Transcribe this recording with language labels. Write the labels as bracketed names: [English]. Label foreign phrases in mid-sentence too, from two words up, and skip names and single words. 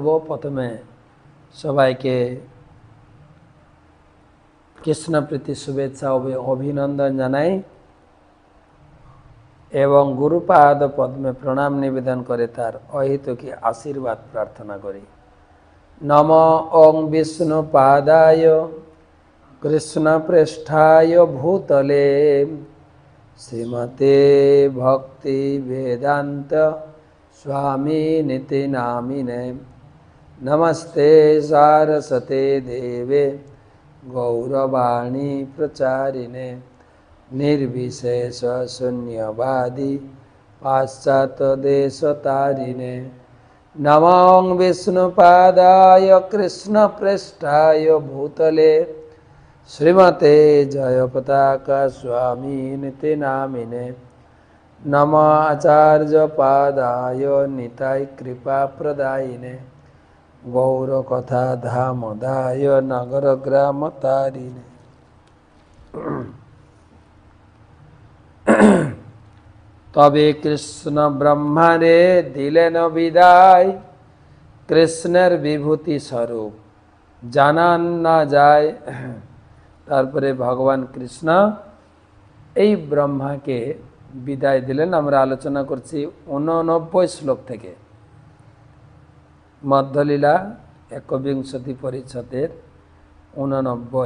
[Bangla] প্রথমে সবাইকে কৃষ্ণপ্রীতি শুভেচ্ছা ও অভিনন্দন জানাই এবং গুরুপাদ পদ্মে প্রণাম নিবেদন করে তার অহেতুকী আশীর্বাদ প্রার্থনা করি। [Sanskrit] নম ওং বিষ্ণুপাদায় কৃষ্ণপৃষ্ঠায় ভূতলে শ্রীমতে ভক্তি বেদান্ত स्वामी निति नामिने नमस्ते सारस्वते देवे गौरवाणी प्रचारिणे निर्विशेष शून्यवादी पाश्चात्य देशतारिणे नमो विष्णुपादाय कृष्णपृष्ठाय भूतले श्रीमते जयपताका स्वामी निति नामिने नम आचार्य पादाय निताय कृपा प्रदायिने गौर कथा धामदाय नगर ग्राम तारिणे। [Bangla] তবে কৃষ্ণ ব্রহ্মারে দিলেন বিদায় কৃষ্ণের বিভূতি স্বরূপ জানান না যায়। তারপরে ভগবান কৃষ্ণ এই ব্রহ্মাকে বিদায় দিলেন। আমরা আলোচনা করছি 89 শ্লোক থেকে। মধ্যলীলা একবিংশতি পরিচ্ছদের 89।